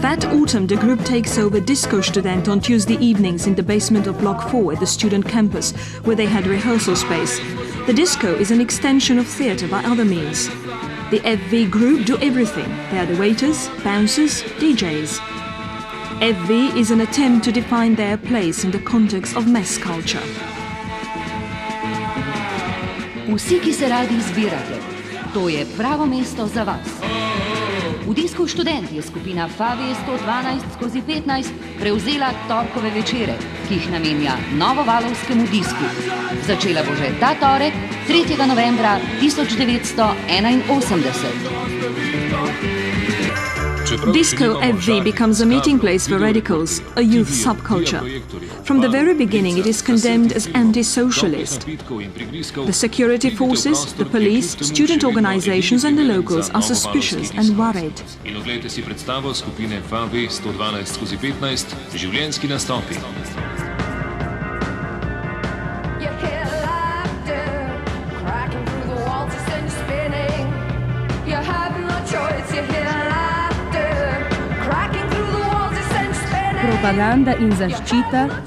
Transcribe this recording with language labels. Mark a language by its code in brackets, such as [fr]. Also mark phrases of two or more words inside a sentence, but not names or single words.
[en] That autumn, the group takes over Disco Student on Tuesday evenings in the basement of Block 4 at the student campus, where they had rehearsal space. The disco is an extension of theatre by other means. The FV group do everything. They are the waiters, bouncers, DJs. FV is an attempt to define their place in the context of mass culture. [sl] Vsi, ki se radi zbirate, to je pravo mesto za vas. V Disku Študent je skupina Favi 112/15 prevzela torkove večere, ki jih namenja novovalovskemu disku. Začela bo že ta torek, 3. novembra 1981. [en] Disco FV becomes a meeting place for radicals, a youth subculture. From the very beginning, it is condemned as anti-socialist. The security forces, the police, student organizations and the locals are suspicious and worried. [sl] In oglejte si predstavo skupine Favi 112/15, življenjski nastopi. Propaganda in zaščita.